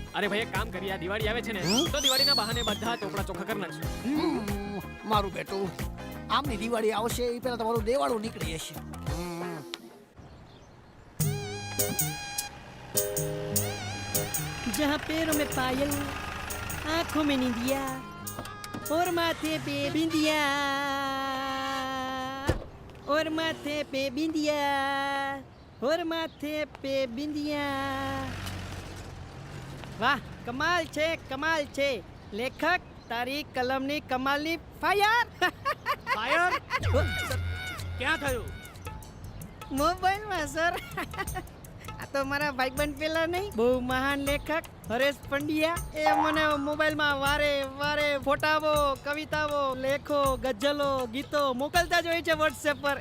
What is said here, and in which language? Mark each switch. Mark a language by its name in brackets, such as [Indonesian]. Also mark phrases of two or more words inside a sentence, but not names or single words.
[Gujarati] અરે ભાઈ એક કામ કરીએ, આ દિવાળી આવે છે ને તો દિવાળીના બહાને બધા ચોપડા ચોખ્ખા કરી નાખશું. મારું બેટું આમની દિવાળી આવશે એ પહેલા તમારું દેવાળું નીકળી જશે. [Hindi] जहाँ पैरों में पायल, आंखों में निंदिया और माथे पे बिंदिया, और माथे पे बिंदिया, और माथे पे बिंदिया. [Gujarati] વાહ, કમાલ છે, કમાલ છે. લેખક, તારી કલમની કમાલની ફાયર. ફાયર ક્યાં થયું? મોબાઈલમાં સર. આ તો મારા ભાઈબંધ પેલા નહીં, બહુ મહાન લેખક હરેશ પંડ્યા, એ મને મોબાઈલમાં વારે વારે ફોટાઓ, કવિતાઓ, લેખો, ગઝલો, ગીતો મોકલતા જ હોય છે વોટ્સએપ પર.